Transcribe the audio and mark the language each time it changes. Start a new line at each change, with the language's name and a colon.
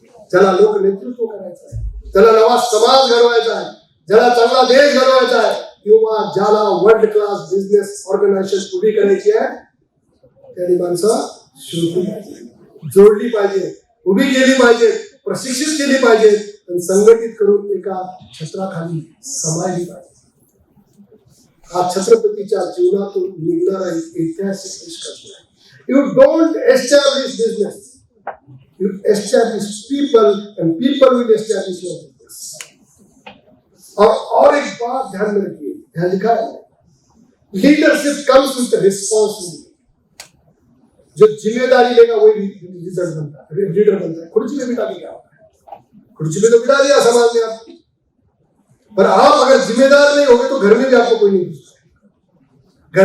Marathi: ज्याला लोक नेतृत्व करायचं आहे, ज्याला नवा समाज घडवायचा आहे, ज्याला चांगला देश घडवायचा आहे, किंवा ज्याला वर्ल्ड क्लास बिझनेस ऑर्गनायझेशन उभी करायची आहे, त्यांनी माणसं शोधली पाहिजे, जोडली पाहिजे, उभी केली पाहिजे, प्रशिक्षित केली पाहिजे आणि संघटित करून एका छत्राखाली समायली पाहिजे। हा छत्रपतीच्या जीवनातून निघणारा ऐतिहासिक निष्कर्ष आहे।
English: You don't establish business, you establish people and people will establish your business।
Hindi: और एक बात ध्यान में रखिए, ध्यान लिखा है,
English: Leadership comes with responsibility.
Hindi: जो जिम्मेदारी लेगा वही लीडर बनता है, लीडर बनता है। खुर्ची में बिठा के क्या होता है, खुर्ची में तो बिठा दिया समाज ने आपको, पर आप अगर जिम्मेदार नहीं होगे तो घर में भी आपको कोई नहीं पूछता।